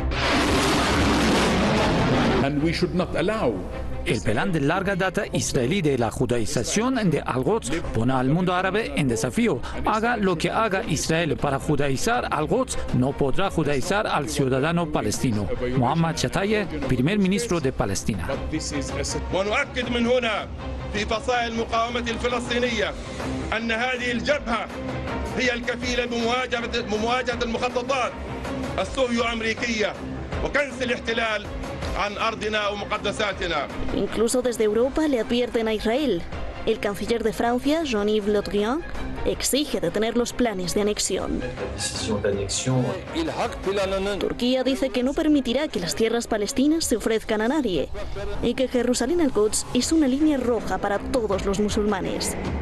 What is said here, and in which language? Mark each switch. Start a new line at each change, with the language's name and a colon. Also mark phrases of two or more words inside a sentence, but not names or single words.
Spanish: El plan de larga data israelí de la judaización de Al-Quds pone al mundo árabe en desafío. Haga lo que haga Israel para judaizar Al-Quds, no podrá judaizar al ciudadano palestino. Mohammad Shataye, primer ministro de Palestina.
Arabic: في فصائل المقاومة الفلسطينية أن هذه الجبهة هي الكفيلة بمواجهة المخططات الصهيو أمريكية وكنس الاحتلال عن أرضنا ومقدساتنا.
Spanish: Incluso desde Europa le advierten a Israel. El canciller de Francia, Jean-Yves Le Drian, exige detener los planes de anexión. Turquía dice que no permitirá que las tierras palestinas se ofrezcan a nadie y que Jerusalén al-Quds es una línea roja para todos los musulmanes.